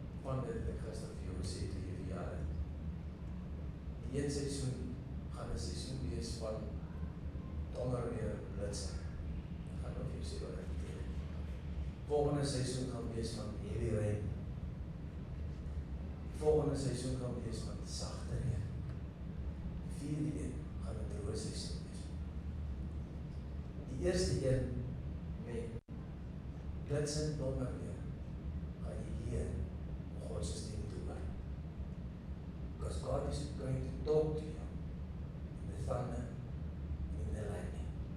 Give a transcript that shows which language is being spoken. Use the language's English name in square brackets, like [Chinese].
[Afrikaans] van dit ek gister vir jou gesê toe jy verjaar het. Die een seisoen gaan 'n seisoen wees van donderweer blitse. Ek gaan nou vir jou sê wat dit beteken. Volgende seisoen gaan wees van [English] heavy rain. [Afrikaans] Volgende seisoen gaan wees van sagte reën. Die vierde een gaan 'n droë seisoen wees. Die eerste een met blitse en donderweer gaan jy leer om God se stem te hoor. [English] Because God is going to talk to you in the thunder and in the lightning.